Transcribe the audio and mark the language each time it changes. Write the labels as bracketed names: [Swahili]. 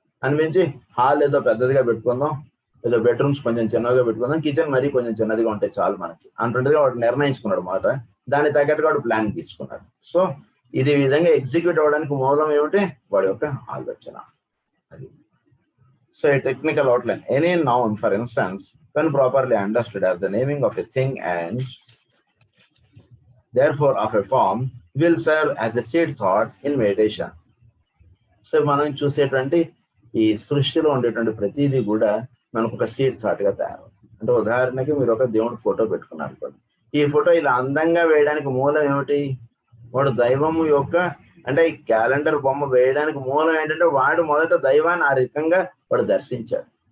[Telugu] అనిపించి హాల్ ఏదో పెద్దదిగా పెట్టుకుందాం, ఏదో బెడ్రూమ్స్ కొంచెం చిన్నగా పెట్టుకుందాం, కిచెన్ మరీ కొంచెం చిన్నదిగా ఉంటే చాలు మనకి అన్నట్టుగా వాడు నిర్ణయించుకున్నాడు మాట. దాని తగ్గట్టుగా వాడు ప్లాన్ తీసుకున్నాడు. సో ఇది విధంగా ఎగ్జిక్యూట్ అవ్వడానికి మూలం ఏమిటి? వాడి యొక్క ఆలోచన. అది. So [English] a technical outline. Any noun, for instance, when properly understood as the naming of a thing and therefore of a form, will serve as a seed thought in meditation. [Telugu] So మనం చూసేటువంటి ఈ సృష్టిలో ఉండేటువంటి ప్రతిదీ కూడా మనకు ఒక seed thought గా తయారవుతుంది. అంటే ఉదాహరణకి మీరు ఒక దేవుడి ఫోటో పెట్టుకున్నారు అనుకోండి. ఈ ఫోటో ఇలా అందంగా వేయడానికి మూలం ఏమిటి? వాడు దైవము యొక్క, అంటే ఈ క్యాలెండర్ బొమ్మ వేయడానికి మూలం ఏంటంటే వాడు మొదట దైవాన్ని ఆ రకంగా వాడు దర్శించాడు.